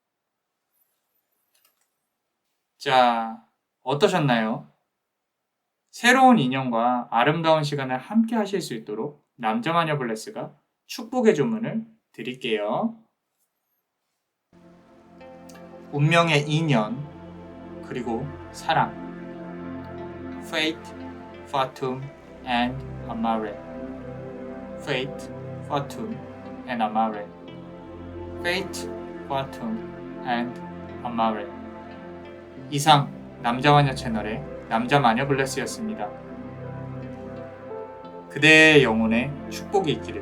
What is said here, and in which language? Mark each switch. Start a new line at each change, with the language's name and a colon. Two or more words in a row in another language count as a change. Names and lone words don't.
Korean: 자, 어떠셨나요? 새로운 인연과 아름다운 시간을 함께 하실 수 있도록 남자마녀 블레스가 축복의 주문을 드릴게요. 운명의 인연, 그리고 사랑.
English: Fate, Fatum, and Amare. Fate, Fatum, and Amare. Fate, Fatum, and Amare.
Korean: 이상 남자마녀 채널의 남자마녀 블레스였습니다. 그대의 영혼에 축복이 있기를.